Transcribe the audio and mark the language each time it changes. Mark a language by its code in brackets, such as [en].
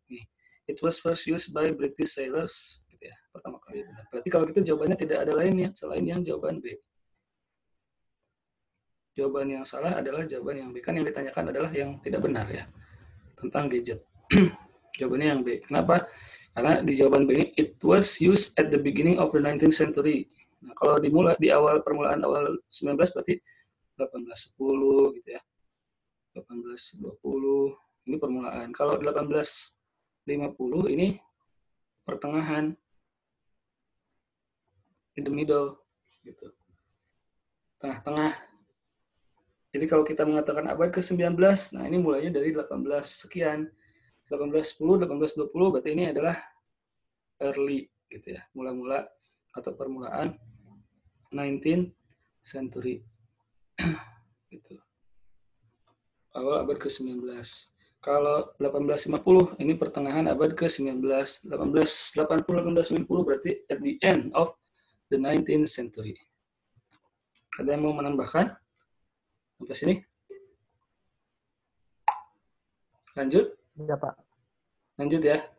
[id] Nih, [en] it was first used by British sailors, [id] gitu ya, pertama kali benar. Berarti kalau gitu jawabannya tidak ada lainnya selain yang jawaban B. Jawaban yang salah adalah jawaban yang B, kan yang ditanyakan adalah yang tidak benar ya, tentang gadget. Jawabannya yang B. Kenapa? Karena di jawaban B ini, [en] it was used at the beginning of the 19th century. [id] Nah, kalau dimulai di awal permulaan awal 19 berarti 1810 gitu ya. 1820 ini permulaan. Kalau 1850 ini pertengahan, [en] in the middle [id] gitu. Tengah-tengah. Jadi kalau kita mengatakan abad ke-19, nah ini mulainya dari 18 sekian. 1810, 1820 berarti ini adalah early gitu ya, mula-mula atau permulaan 19th century gitu. Awal abad ke-19. Kalau 1850 ini pertengahan abad ke-19. [en] 1880, 1890 [id] berarti [en] at the end of the 19th century. [id] Ada yang mau menambahkan sampai sini? Lanjut? Iya, Pak. Lanjut ya.